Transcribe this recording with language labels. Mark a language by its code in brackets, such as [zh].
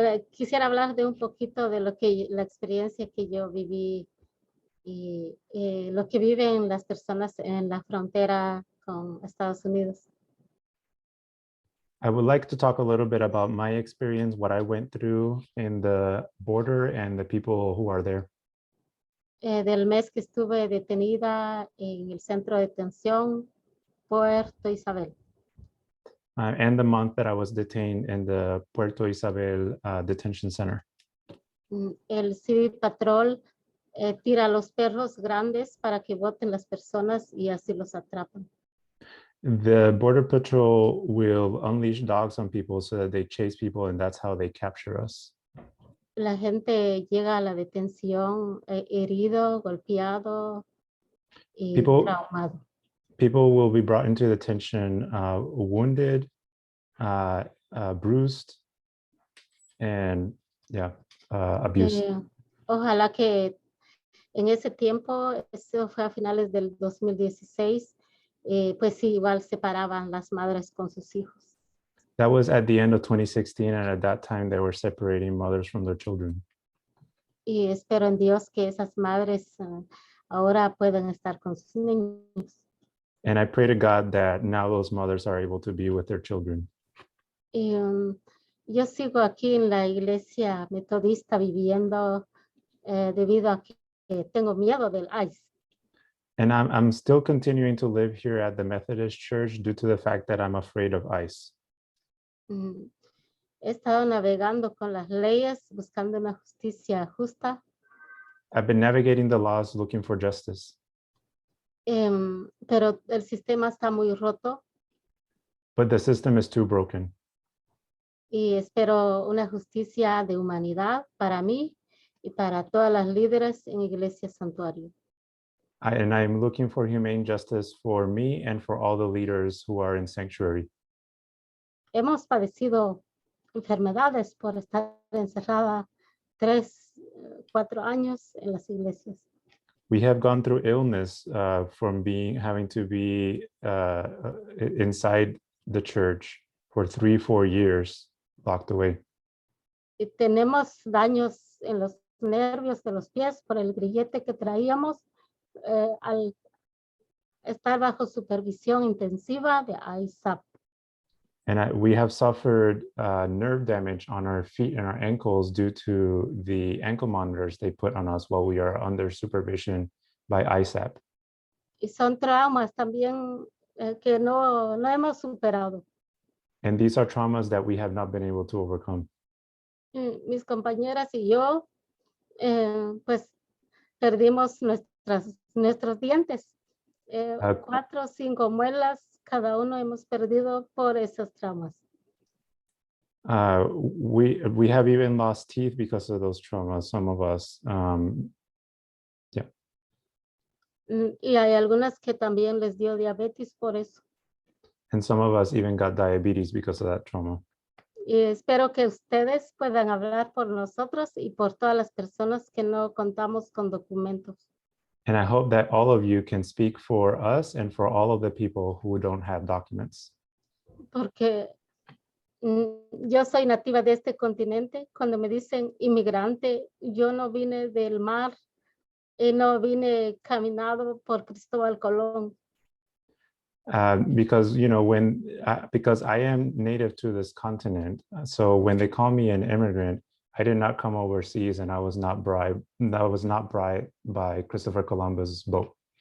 [es] Quisiera hablar de un poquito de la experiencia que yo viví y lo que viven las personas en la frontera con Estados Unidos. [en] I would like to talk a little bit about my experience, what I went through in the border and the people who are there. [es] Del mes que estuve detenida en el centro de detención Puerto Isabel. [en] And the month that I was detained in the Puerto Isabel detention center. [es] El Civil Patrol tira a los perros grandes para que boten las personas y así los atrapan. [en] The Border Patrol will unleash dogs on people so that they chase people, and that's how they capture us. [es] La gente llega a la detención herido, golpeado y traumado. [en] People will be brought into detention wounded, bruised, and abused. [es] Ojalá que en ese tiempo, eso fue a finales del 2016, pues igual separaban las madres con sus hijos. [en] That was at the end of 2016, and at that time they were separating mothers from their children. [es] Y espero en Dios que esas madres ahora puedan estar con sus niños. [en] And I pray to God that now those mothers are able to be with their children. [es] Y, yo sigo aquí en la iglesia metodista viviendo debido a que tengo miedo del ICE. [en] And I'm still continuing to live here at the Methodist Church due to the fact that I'm afraid of ICE. [es] He estado navegando con las leyes, buscando una justicia justa, [en] I've been navigating the laws looking for justice, [es] pero el sistema está muy roto [en] but the system is too broken. [es] y espero una justicia de humanidad para mí y para todas las líderes en Iglesia Santuario. [en] And I'm looking for humane justice for me and for all the leaders who are in sanctuary. [es] Hemos padecido enfermedades por estar encerrada 3, 4 años en las iglesias. [en] We have gone through illness from having to be inside the church for 3, 4 years, locked away. [es] Y tenemos daños en los nervios de los pies por el grillete que traíamos al estar bajo supervisión intensiva de ISAP. [en] And we have suffered nerve damage on our feet and our ankles due to the ankle monitors they put on us while we are under supervision by ISAP. [es] Y son traumas también que no hemos superado. [en] And these are traumas that we have not been able to overcome. [es] Mis compañeras y yo, pues perdimos nuestros dientes. 4 o 5 muelas, cada uno hemos perdido por esos traumas. [en] We have even lost teeth because of those traumas, some of us. Yeah. [es] Y hay algunas que también les dio diabetes por eso. [en] And some of us even got diabetes because of that trauma. [es] Y espero que ustedes puedan hablar por nosotros y por todas las personas que no contamos con documentos. [en] And I hope that all of you can speak for us and for all of the people who don't have documents. [es] Porque yo soy nativa de este continente. Cuando me dicen inmigrante, yo no vine del mar y no vine caminado por Cristóbal Colón. [en] Because, you know, because I am native to this continent, so when they call me an immigrant, I did not come overseas, and I was not bribed by Christopher Columbus' boat.